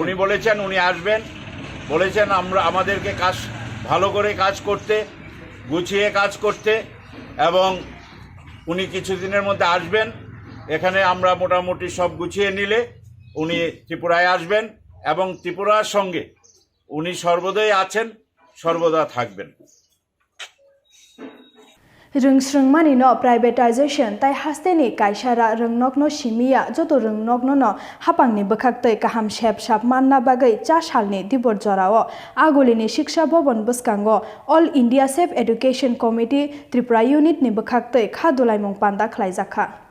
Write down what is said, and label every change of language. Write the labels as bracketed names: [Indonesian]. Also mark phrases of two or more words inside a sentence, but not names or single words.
[Bangla] উনি বলেছেন উনি আসবেন, বলেছেন আমাদেরকে কাজ ভালো করে কাজ করতে, গুছিয়ে কাজ করতে, এবং উনি কিছুদিনের মধ্যে আসবেন। এখানে আমরা মোটামুটি সব গুছিয়ে নিলে উনি ত্রিপুরায় আসবেন এবং ত্রিপুরার সঙ্গে উনি সর্বদাই আছেন, সর্বদা থাকবেন। [Kok Borok] Rungsrungmani no privatization tai hasteni kaisara rungnok no simia joto rungnok no hapangni bwkhaktei kaham shep shap manna bagai 4 salni dibor jorao agolini shiksha bobon bwskango All India Safe Education Committee Tripura Unit ni bwkhaktei khadulaimung panda khlaijakha